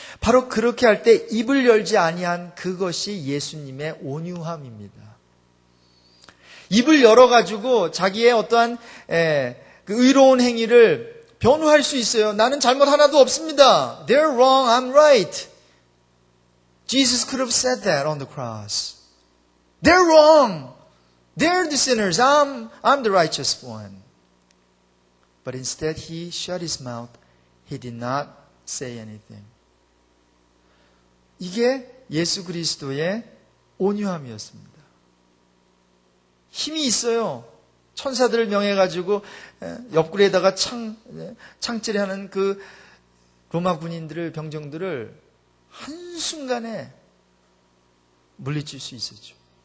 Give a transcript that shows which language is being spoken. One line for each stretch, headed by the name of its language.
Korean: 바로 그렇게 할 때 입을 열지 아니한 그것이 예수님의 온유함입니다. 입을 열어가지고 자기의 어떠한 그 의로운 행위를 변호할 수 있어요. 나는 잘못 하나도 없습니다.
English: They're wrong, I'm right. Jesus could have said that on the cross. They're wrong. They're the sinners. I'm the righteous one. But instead he shut his mouth. He did not say anything.
Korean: 이게 예수 그리스도의 온유함이었습니다. 힘이 있어요. 천사들을 명해가지고 옆구리에다가 창질하는 그 로마 군인들을 병정들을 한순간에 물리칠 수 있었죠.